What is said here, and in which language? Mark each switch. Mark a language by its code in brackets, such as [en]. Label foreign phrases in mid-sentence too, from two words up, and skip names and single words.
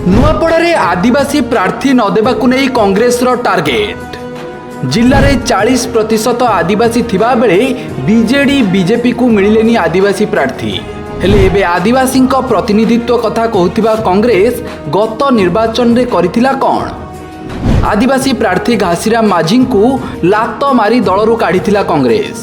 [or] ନୁଆପଡ଼ାରେ ଆଦିବାସୀ ପ୍ରାର୍ଥୀ ନ ଦେବାକୁ ନେଇ କଂଗ୍ରେସର ଟାର୍ଗେଟ। ଜିଲ୍ଲାରେ 40% ଆଦିବାସୀ ଥିବା ବେଳେ ବିଜେଡି ବିଜେପି କୁ ମିଳିଲେନି ଆଦିବାସୀ ପ୍ରାର୍ଥୀ। ହେଲେ ଏବେ ଆଦିବାସୀ ପ୍ରତିନିଧିତ୍ୱ କଥା କହୁଥିବା କଂଗ୍ରେସ ଗତ ନିର୍ବାଚନ ରେ କରିଥିଲା କ'ଣ? ଆଦିବାସୀ ପ୍ରାର୍ଥୀ ଘାସୀରାମ ମାଝୀ କୁ ଲାତ ମାରି ଦଳରୁ କାଢ଼ିଥିଲା କଂଗ୍ରେସ।